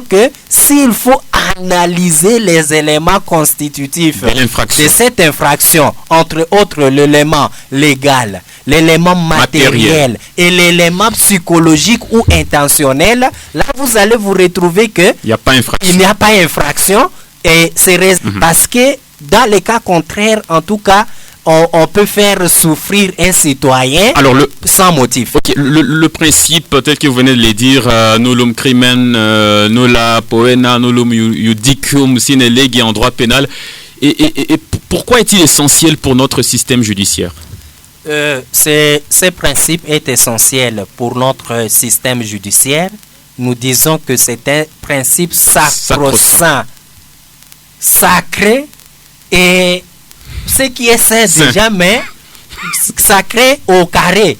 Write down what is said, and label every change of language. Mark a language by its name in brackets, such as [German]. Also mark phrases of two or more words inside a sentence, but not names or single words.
[French] que s'il faut analyser les éléments constitutifs de cette infraction, entre autres l'élément légal, l'élément matériel et l'élément psychologique ou intentionnel, là vous allez vous retrouver que il n'y a pas infraction et c'est parce que dans les cas contraires, en tout cas, on peut faire souffrir un citoyen sans motif. Le principe, peut-être que vous venez de le dire, [Latin] nullum crimen, nulla poena, nullum iudicium sine lege [French] en droit pénal. Et pourquoi est-il essentiel pour notre système judiciaire? Ce principe est essentiel pour notre système judiciaire. Nous disons que c'est un principe sacro-saint, sacré et ce qui est saint déjà, mais sacré au carré.